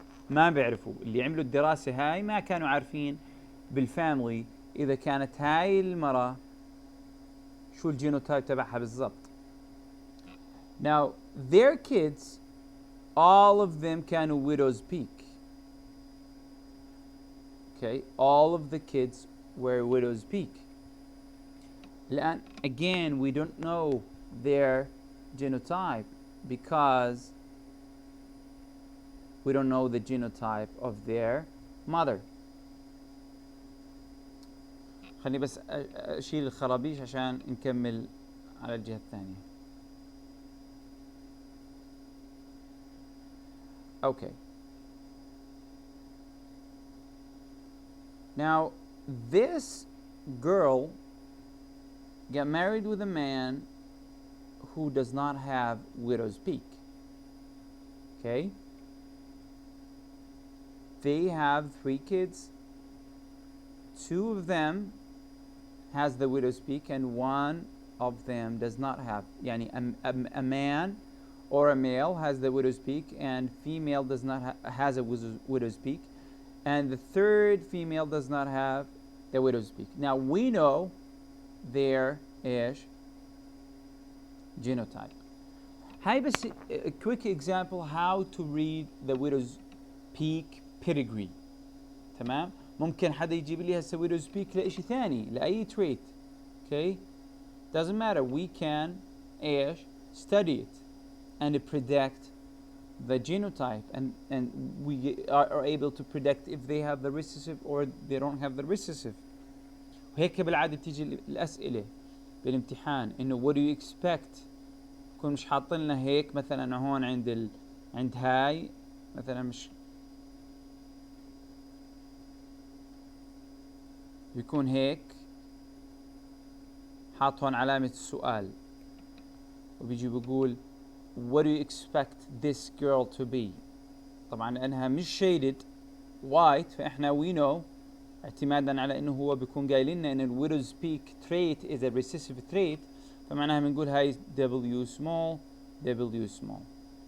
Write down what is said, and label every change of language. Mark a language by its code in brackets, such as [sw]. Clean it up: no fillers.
[ar] ما بيعرفوا اللي عملوا الدراسة هاي ما كانوا عارفين بالفاميلي إذا كانت هاي المرة شو الجينوتايب تبعها بالضبط. [en] Now their kids all of them [ar] كانوا [en] widow's peak. Okay, all of the kids were widow's peak. [ar] الآن [en] again we don't know their genotype because we don't know the genotype of their mother. [ar] خليني بس أشيل الخرابيش عشان نكمل على الجهة الثانية. [en] Okay. Now this girl got married with a man who does not have widow's peak. Okay? They have 3 kids. 2 of them has the widow's peak and 1 of them does not have. [ar] يعني [en] a man or a male has the widow's peak and female does not has a widow's peak and the 3rd female does not have the widow's peak. Now we know their [ar] ايش [en] genotype. [ar] هاي بس [en] a quick example how to read the widow's peak pedigree. [ar] تمام؟ ممكن حدا يجيب لي هسه widow's peak لإشي ثاني لأي trait. [en] Okay? Doesn't matter. We can [ar] ايش [en] study it and predict the genotype and we are able to predict if they have the recessive or they don't have the recessive. [ar] وهيك بالعادة تيجي الأسئلة بالامتحان إنه [en] what do you expect؟ [ar] يكون مش حاطين لنا هيك مثلا هون عند هاي مثلا مش بيكون هيك حاط هون علامة السؤال وبيجي بيقول [en] what do you expect this girl to be؟ [ar] طبعا لأنها مش [en] shaded white [ar] فإحنا [en] we know [ar] اعتمادا على انه هو بيكون قايل لنا ان الويدوز بيك تريت [en] is a recessive trait [ar] فمعناها بنقول هاي W small W small.